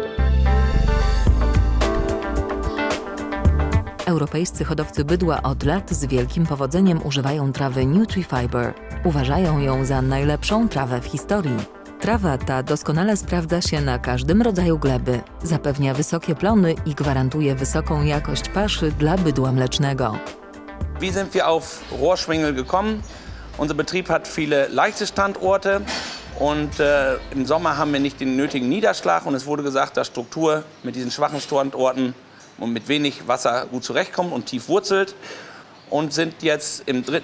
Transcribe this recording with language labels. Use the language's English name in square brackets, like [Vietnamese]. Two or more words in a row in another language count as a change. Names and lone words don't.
[Polish] Europejscy hodowcy bydła od lat z wielkim powodzeniem używają trawy NutriFiber. Uważają ją za najlepszą trawę w historii. Trawa ta doskonale sprawdza się na każdym rodzaju gleby, zapewnia wysokie plony i gwarantuje wysoką jakość paszy dla bydła mlecznego. [German] Wie sind wir auf Rohrschwingel gekommen? Unser Betrieb hat viele leichte Standorte und im Sommer haben wir nicht den nötigen Niederschlag und es wurde gesagt, dass Struktur mit diesen schwachen Standorten und mit wenig Wasser gut zurechtkommt und tief wurzelt und sind jetzt im 3.